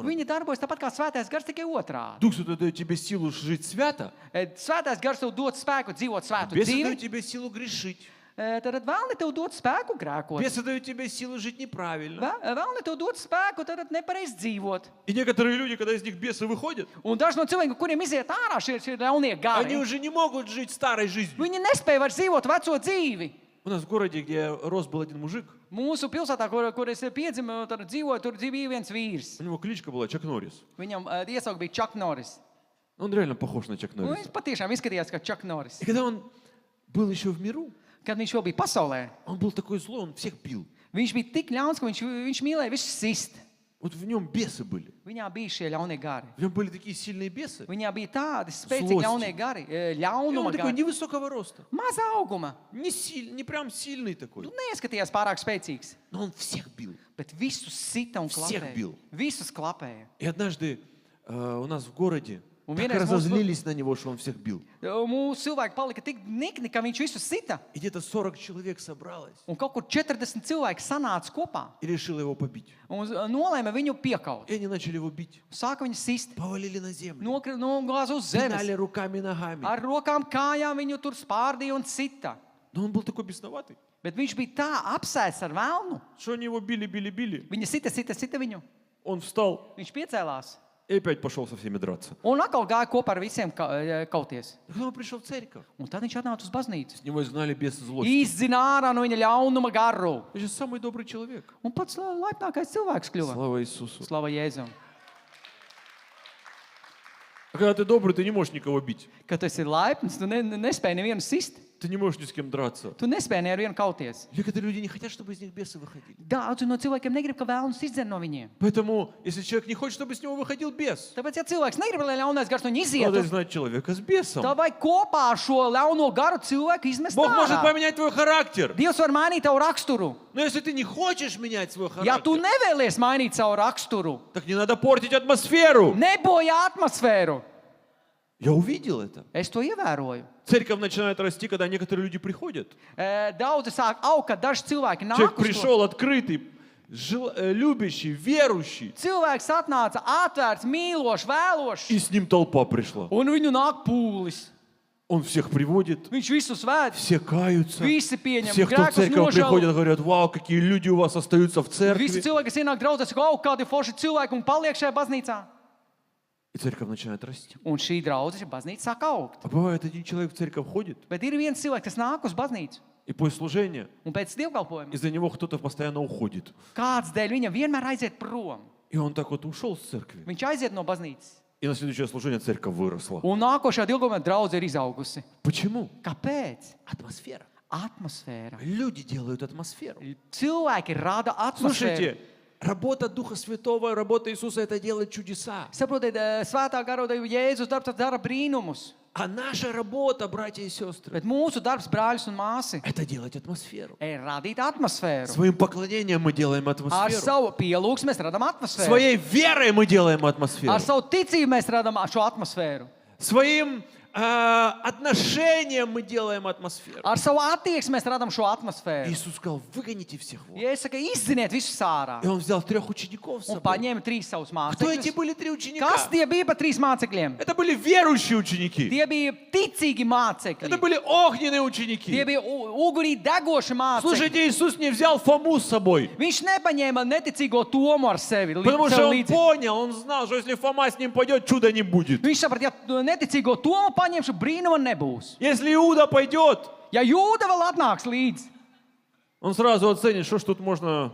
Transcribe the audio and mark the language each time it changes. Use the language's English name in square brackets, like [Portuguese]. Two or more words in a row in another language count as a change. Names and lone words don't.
[Latvian] Viņi darbojas tāpat kā svētais gars, tikai otrādi. [Russian] Дух Святой дает тебе силу жить свято, [Latvian] Svētais gars tev dod spēku dzīvot svētu [Russian] бесы дают [Latvian] dzīvi. [Russian] тебе силу грешить. [Latvian] Tad vēlni tev dod spēku grēkot. [Russian] Бесы дают тебе силу жить неправильно. [Latvian] Vēlni tev dod spēku tad nepareizi dzīvot. [Russian] И некоторые люди, когда из них бесы выходят, [Latvian] Un daži no cilvēkiem, kuriem iziet ārā šie ļaunie [Russian] они [Latvian] gari, [Russian] уже не могут жить старой жизнью. [Latvian] viņi nespēja vairs dzīvot veco dzīvi. [Russian] У нас в городе, где я рос, был один мужик. [Latvian] Mūsu pilsētā, kur es piedzimu, tur dzīvoju, tur bija viens vīrs. [Russian] У него кличка была Чак Норрис. [Latvian] Viņam iesaukt bija Chuck Norris. [Russian] Он реально похож на Чак [Latvian] Un [Russian] Норриса. [Latvian] viņš patiešām izskatījās kā Chuck Norris. [Russian] И когда он был еще в миру, [Latvian] Kad viņš vēl bija pasaulē, [Russian] он был такой злой, он всех бил. [Latvian] viņš bija tik ļauns, ka viņš mīlēja visus sist. [Russian] Вот в нем бесы были. [Latvian] Viņā bija šie ļaunie gari. [Russian] В нем были такие сильные бесы. [Latvian] Viņā bija tādi spēcīgi [Russian] Zlosti. [Latvian] ļaunie gari, [Russian] И [Latvian] ļaunuma [Russian] он такой [Latvian] gari. [Russian] невысокого роста. [Latvian] Maza auguma. [Russian] Не прям сильный такой. [Latvian] Nu, neieskatījās pārāk spēcīgs, [Russian] Но он всех бил. [Latvian] bet visus sita un [Russian] Всех [Latvian] klapēja. [Russian] бил. [Latvian] Visus klapēja. [Russian] И однажды у нас в городе [Latvian] Un [Russian] так [Latvian] vienreiz [Russian] разозлились на него, что он всех бил. [Latvian] Mūsu cilvēki palika tik nikni, ka viņš visus sita. [Russian] И где-то 40 человек собралось [Latvian] Un kaut kur 40 cilvēki sanāca kopā [Russian] и решило его побить. [Latvian] un nolēma viņu piekaut. [Russian] И они начали его бить. [Latvian] Sāka viņu sist, [Russian] Повалили на землю. [Latvian] nogāza uz [Russian] Пинали [Latvian] zemes. [Russian] руками и ногами. [Latvian] Ar rokām, kājām viņu tur spārdīja un sita. [Russian] Но он был такой бесноватый, [Latvian] Bet viņš bija tā apsēsts ar vēlnu. [Russian] что они его били. [Latvian] Viņa sita viņu. [Russian] Он встал [Latvian] Viņš piecēlās [Russian] и опять пошел со всеми драться. [Latvian] un atkal gāja kopā ar visiem kauties. [Russian] И когда он пришел в церковь, [Latvian] Un tad viņš atnāca uz baznīcu. [Russian] с него изгнали бесы злости. [Latvian] Izzina ārā no viņa ļaunuma garu. [Russian] Он же самый добрый человек. [Latvian] Un pats laipnākais cilvēks kļuva. [Russian] Слава Иисусу. [Latvian] Slava Jēzum. [Russian] А когда ты добрый, ты не можешь никого бить. [Latvian] Kad tu esi laipns, tu nespēji nevienu sist. [Russian] Ты не можешь ни с кем драться. [Latvian] Tu nespēji ne ar vienu kauties. [Russian] Некоторые люди не хотят, чтобы из них бесы выходили. [Latvian] Daudzi no cilvēkiem negrib, ka vēlns izdzen no viņiem. [Russian] Поэтому, если человек не хочет, чтобы с него выходил бес, [Latvian] Tāpēc, ja cilvēks negrib, lai ļaunais gars no viņa [Russian] надо [Latvian] izietu, [Russian] знать человека с бесом. [Latvian] tad vajag kopā ar šo ļauno garu cilvēku izmest [Russian] Бог может [Latvian] ārā. [Russian] поменять твой характер. [Latvian] Dievs var mainīt tavu raksturu. [Russian] Но если ты не хочешь менять свой [Latvian] Ja tu [Russian] характер, [Latvian] nevēlies mainīt savu raksturu, [Russian] так не надо портить атмосферу. [Latvian] nebojā atmosfēru. [Russian] Я увидел это. [Latvian] Es to ievēroju. [Russian] Церковь начинает расти, когда некоторые люди приходят. [Latvian] Daudzi sāk augt, kad daži cilvēki nāk [Russian] Человек [Latvian] uz to. [Russian] пришел открытый, любящий, верующий. [Latvian] Cilvēks atnāca atvērts, mīlošs, vēlošs, [Russian] И с ним толпа пришла. [Latvian] un viņu nāk pūlis. [Russian] Он всех приводит, [Latvian] Viņš visus ved, [Russian] все каются. [Latvian] visi pieņem [Russian] Все, кто в [Latvian] grēkus [Russian] церковь приходят, [Latvian] nožēlo. [Russian] говорят, вау, какие люди у вас остаются в [Latvian] Visi [Russian] церкви. [Latvian] cilvēki, kas ienāk draudzēs, saka, kādi forši cilvēki un paliek šajā baznīcā. [Russian] И церковь начинает расти. [Latvian] Un šī draudzes baznīca sāk augt. [Russian] А бывает, один человек в церковь ходит, [Latvian] Bet ir viens cilvēks, kas nāk uz baznīcu, [Russian] и после служения [Latvian] un pēc dievkalpojuma [Russian] из-за него кто-то постоянно уходит. [Latvian] kāds dēļ viņam vienmēr aiziet prom. [Russian] И он так вот ушел с церкви. [Latvian] Viņš aiziet no baznīcas. [Russian] И на следующее служение церковь выросла. [Latvian] Un nākošajā dievkalpojumā draudze ir izaugusi. [Russian] Почему? [Latvian] Kāpēc? [Russian] Атмосфера. [Latvian] Atmosfēra. [Russian] Люди делают атмосферу. [Latvian] Cilvēki rada atmosfēru. [Russian] Слушайте, работа Духа Святого, работа Иисуса — это делает чудеса. [Latvian] Saprotiet, svētā garoda Jēzus darbs tas dara brīnumus. [Russian] А наша работа, братья и сестры, [Latvian] Bet mūsu darbs, brāļus un māsi, [Russian] это делать атмосферу. [Latvian] ir radīt atmosfēru. [Russian] Своим поклонением мы делаем [Latvian] Ar [Russian] атмосферу. [Latvian] savu pielūgsmu mēs radām atmosfēru. [Russian] Своей верой мы делаем атмосферу. [Latvian] Ar savu ticību mēs radām šo atmosfēru. [Russian] Своим отношением мы делаем атмосферу. [Latvian] Ar savu attieksmi mēs radām šo atmosfēru. [Russian] Иисус сказал, выгоните всех вон. [Latvian] Ja es saku, izziniet visus ārā. [Russian] И он взял 3 учеников с [Latvian] Un [Russian] собой. [Latvian] paņēma 3 savus [Russian] Кто эти [Latvian] mācekļus. [Russian] были 3 ученика? [Latvian] Kas tie bija pa 3 mācekļiem? [Russian] Это были верующие ученики. [Latvian] Tie bija ticīgi mācekļi. [Russian] Это были огненные [Latvian] Tie [Russian] ученики. [Latvian] bija ugurī degoši mācekļi. [Russian] Слушайте, Иисус не взял Фому с собой. [Latvian] Viņš nepaņēma neticīgo Tomu ar sevi. [Russian] Потому что [Latvian] sev [Russian] он [Latvian] līdzi. [Russian] понял, он знал, что если Фома с ним пойдет, чуда не будет. [Latvian] Viņš saprata, ja neticīgo Tomu paņemšu, brīnuma nebūs. [Russian] Если Иуда пойдет, [Latvian] Ja Jūda vēl atnāks līdzi, [Russian] он сразу оценит, что ж тут можно,